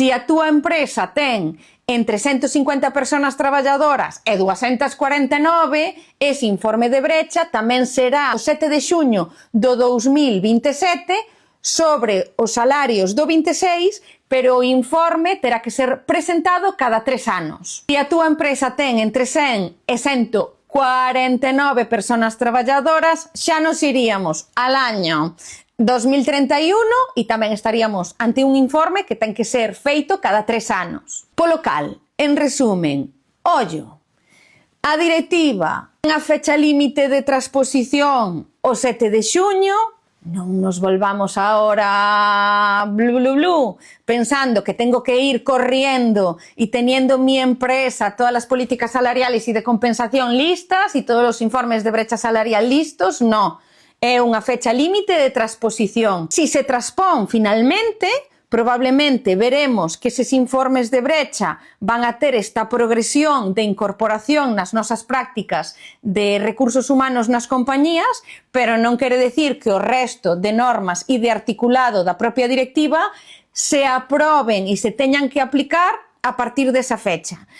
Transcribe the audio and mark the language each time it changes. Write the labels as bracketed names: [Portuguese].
[Galician] Se a túa empresa ten entre 150 persoas traballadoras e 249, ese informe de brecha tamén será o 7 de xuño do 2027 sobre os salarios do 26, pero o informe terá que ser presentado cada 3 anos. Se a túa empresa ten entre 100 e 149 persoas traballadoras, xa nos iríamos [Spanish] al año [Galician] 2031 e tamén estaríamos ante un informe que ten que ser feito cada 3 anos. Polo cal, en resumen, ollo, a directiva ten a fecha límite de transposición o 7 de xuño, non nos volvamos [Spanish] ahora pensando que tengo que ir corriendo y teniendo mi empresa todas las políticas salariales y de compensación listas y todos los informes de brecha salarial listos, no. [Galician] É unha fecha límite de transposición. Si se traspón finalmente, probablemente veremos que eses informes de brecha van a ter esta progresión de incorporación nas nosas prácticas de recursos humanos nas compañías, pero non quere decir que o resto de normas e de articulado da propia directiva se aproben e se teñan que aplicar a partir desa fecha.